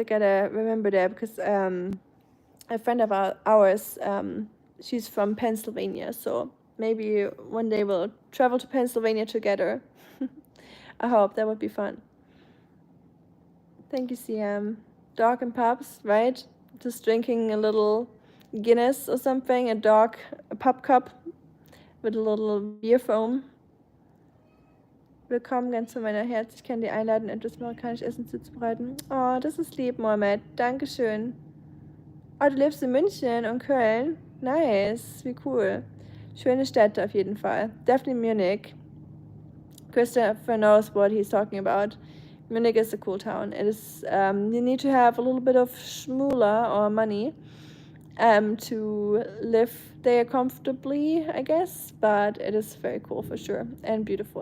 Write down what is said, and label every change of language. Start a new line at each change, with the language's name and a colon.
English: I gotta remember that because a friend of ours, she's from Pennsylvania, so maybe one day we'll travel to Pennsylvania together. I hope that would be fun. Thank you, CM. Dog and pups, right? Just drinking a little Guinness or something, a pup cup with a little beer foam.
German: Willkommen ganz zu meiner Herz. Ich kann dir einladen, etwas marokkanisches Essen zuzubereiten. Oh, das ist lieb, Mohammed. Dankeschön. Oh, du lebst in München und Köln? Nice, wie cool. Schöne Städte auf jeden Fall.
English: Definitely Munich. Christopher knows what he's talking about. Munich is a cool town. It is, you need to have a little bit of schmoola or money to live there comfortably, I guess, but it is very cool for sure and beautiful.